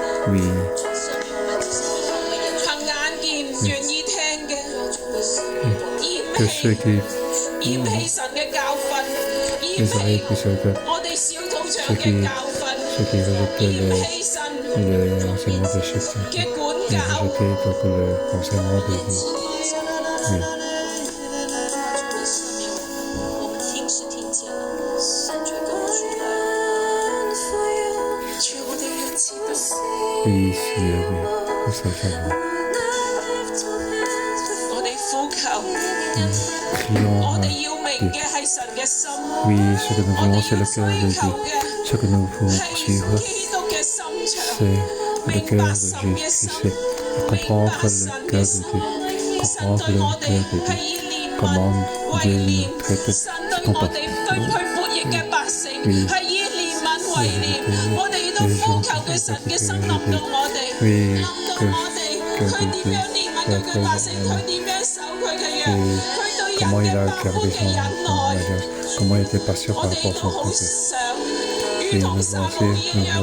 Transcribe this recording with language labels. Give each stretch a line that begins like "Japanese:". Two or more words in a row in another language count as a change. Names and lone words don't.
Cantonese: 憑眼見願意聽嘅，厭棄神嘅教訓，厭棄我哋小組長嘅教訓，厭棄神嘅管教。
French: Oui, Seigneur, oui, nous sommes faveurs.
Cantonese: 我哋呼求，
French: Crions
Cantonese: 我
French: à
Cantonese: 哋要明
French: Dieu.
Cantonese: 嘅係神嘅心，
French: Oui, ce que nous
Cantonese: 我
French: voulons,
Cantonese: 哋
French: c'est
Cantonese: 要
French: le cœur
Cantonese: 追
French: de
Cantonese: 求
French: Dieu.
Cantonese: 嘅
French: Ce que nous pouvons
Cantonese: 係
French: poursuivre,
Cantonese: 基督嘅心腸，
French: c'est le
Cantonese: 明
French: cœur
Cantonese: 白
French: de
Cantonese: 神嘅
French: Jésus-Christ,
Cantonese: 心，
French: c'est
Cantonese: 明
French: comprendre
Cantonese: 白
French: le
Cantonese: 神
French: cœur
Cantonese: 嘅
French: de
Cantonese: 心。
French: Dieu,
Cantonese: 神
French: comprendre
Cantonese: 對
French: le
Cantonese: 我
French: cœur
Cantonese: 哋
French: de
Cantonese: 係
French: Dieu,
Cantonese: 以憐憫
French: comment
Cantonese: 為
French: Dieu
Cantonese: 憐，
French: nous traite
Cantonese: 神對我哋對佢悖逆嘅百姓係以憐憫懷念，我哋亦都呼求佢神嘅心臨到我哋，臨到我哋，佢點樣憐憫佢嘅百姓，佢點樣守佢嘅約，佢對人嘅百般嘅忍耐，我哋亦都好想，如同撒母耳一樣，